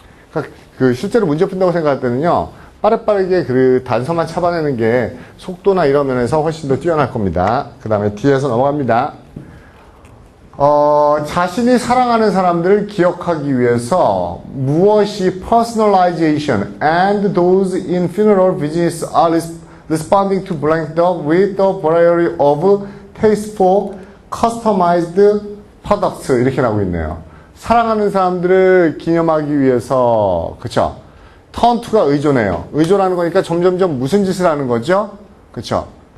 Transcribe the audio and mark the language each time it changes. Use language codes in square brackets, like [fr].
[ko] 그러니까 그 실제로 문제 푼다고 생각할 때는요. 빠르게 그 단서만 잡아내는 게 속도나 이런 면에서 훨씬 더 뛰어날 겁니다. 그 다음에 D에서 넘어갑니다. 자신이 사랑하는 사람들을 기억하기 위해서 무엇이 [en] personalization and those in funeral business are responding to blank with the variety of tasteful customized products [ko] 이렇게 나오고 있네요. 사랑하는 사람들을 기념하기 위해서 그쵸? turn to가 의존해요. 의존하는 거니까 점점점 무슨 짓을 하는 거죠? 그쵸?